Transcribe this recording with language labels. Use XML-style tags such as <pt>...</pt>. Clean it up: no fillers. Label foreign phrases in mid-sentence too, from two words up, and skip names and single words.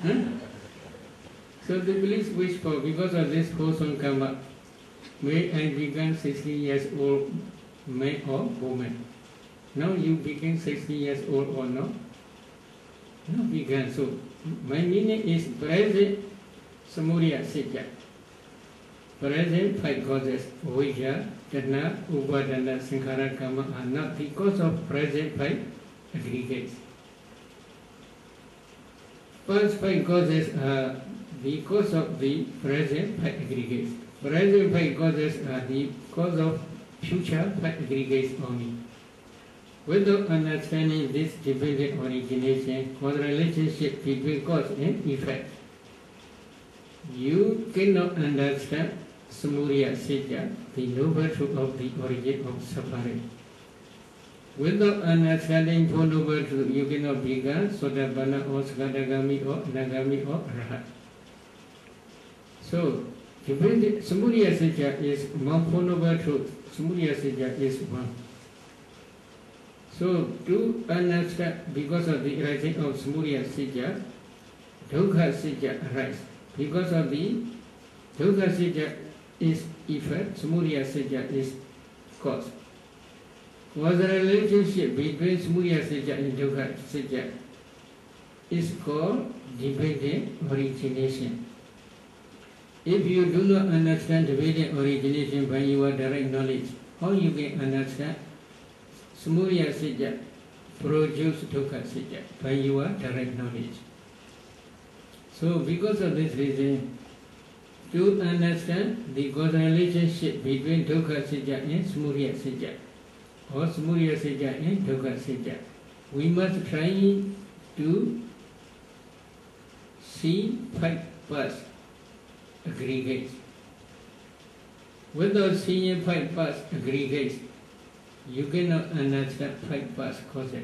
<en>So the please wish for, because of this wholesome karma, may I become 60 years old man or woman. Now you became 60 years old or not? No, began. So my meaning is present</en> <pi>samudaya sitya.</pi> <en>Present 5 causes, vidya,</en> <pi>tanha, upadana, sankhara,</pi> <en>karma are not because of present 5 aggregates. First 5 causes are because of the present 5 aggregates. Present 5 causes are the cause of future 5 aggregates only. Without understanding this dependent origination, cause relationship between cause and effect, you cannot understand</en> <pi>samudaya satya,</pi> <en>the noble truth of the origin of suffering. Without understanding Four Noble Truths, you cannot become Sotapanna or Sakadagami or Anagami or Arhat. So,</en> <pi>samudaya satya</pi> <en>is one Four Noble Truths.</en> <pi>Samudaya satya</pi> <en>is one. So, to understand, because of the arising of</en> <pi>samudaya satya, dukkha satya</pi> <en>arises. Because of the</en> <pi>dukkha satya</pi> <en>is effect,</en> <pi>samudaya satya</pi> <en>is cause. Was the relationship between</en> <pi>samudaya satya</pi> <en>and</en> <pi>dukkha satya</pi> <en>is called dependent origination. If you do not understand dependent origination by your direct knowledge, how you can understand</en> <pi>samudaya satya</pi> <en>produce</en> <pi>dukkha satya</pi> <en>by your direct knowledge? So because of this reason, to understand the causal relationship between</en> <pi>dukkha satya</pi> <en>and</en> <pi>samudaya satya,</pi> <en>or</en> <pi>samudaya satya</pi> <en>and</en> <pi>dukkha satya,</pi> <en>we must try to see 5 past aggregates. Without seeing 5 past aggregates, you cannot understand 5 past causes.</en>